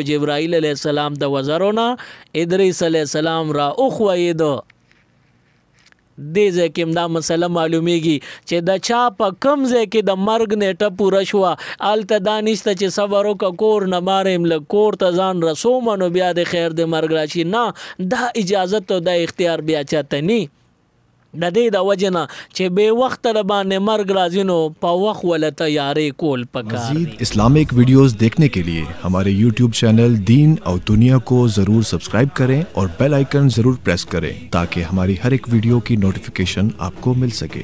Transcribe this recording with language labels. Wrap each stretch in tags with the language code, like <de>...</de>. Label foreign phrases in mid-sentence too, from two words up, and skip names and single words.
<ps>جبرائیل علیه السلام د وزرو نه ادریس علیه السلام را اوخوید دې ځکه دا مسله معلومیږي چې د چا په کم ځای کې د مرګ نیټه پوره شو الته دانشته چې صبر وکړه کور نه مارم له کور ته ځان رسوم نو بیا د خیر د مرګ راشي نه دا اجازه ته د اختیار بیا چاته ني د دې د وجنه چې به وخت ر باندې مرګ راځي نو په وخت ول تیاری کول پکار</ps> <ur>مزید اسلامک ویڈیوز دیکھنے کے لیے ہمارے YouTube چینل دین اور دنیا کو ضرور سبسکرائب کریں اور بیل آئیکن ضرور پریس کریں تاکہ ہماری ہر ایک ویڈیو کی نوٹیفیکیشن آپ کو مل سکے</ur>